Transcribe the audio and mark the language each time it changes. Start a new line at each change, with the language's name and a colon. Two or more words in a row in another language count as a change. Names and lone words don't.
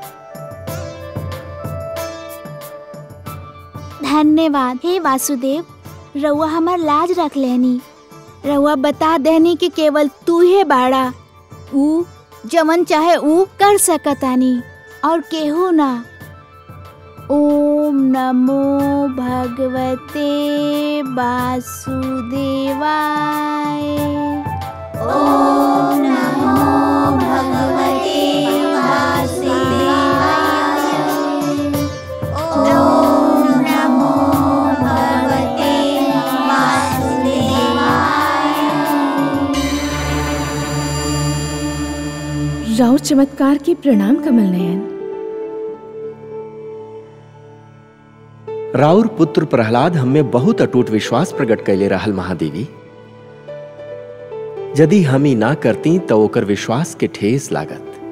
Bhojpuri: धन्यवाद हे वासुदेव, रउआ हमार लाज रख लेनी। रउआ बता देनी कि केवल तू ही बाड़ा ऊ जमन चाहे ऊ कर सकतानी और केहू ना।
Sanskrit: ओम नमो भगवते वासुदेवाय। ओम नमो भगवते वासुदेवाय। ओम नमो भगवते वासुदेवाय।
Bhojpuri: राउर चमत्कार के प्रणाम कमल नयन। राउर पुत्र प्रहलाद हमें बहुत अटूट विश्वास प्रकट कैले रहल महादेवी। यदि हम ही ना करती तो ओकर विश्वास के ठेस लागत।